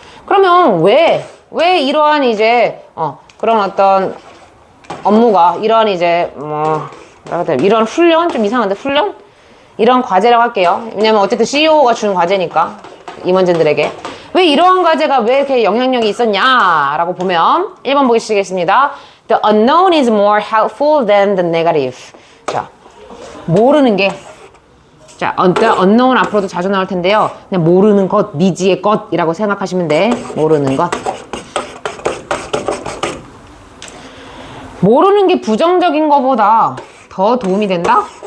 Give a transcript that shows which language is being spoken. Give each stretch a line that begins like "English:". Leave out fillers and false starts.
Korean: 그러면 왜 이러한 이제 그런 어떤 업무가 이러한 이제 이런 훈련 좀 이상한데 훈련 이런 과제라고 할게요. 왜냐면 어쨌든 CEO가 준 과제니까 임원진들에게 왜 이러한 과제가 왜 이렇게 영향력이 있었냐라고 보면 1번 보시겠습니다.
English: The unknown is more helpful than the negative.
Korean: 자, 모르는 게 자, the unknown 앞으로도 자주 나올 텐데요. 그냥 모르는 것, 미지의 것이라고 생각하시면 돼. 모르는 것. 모르는 게 부정적인 것보다 더 도움이 된다?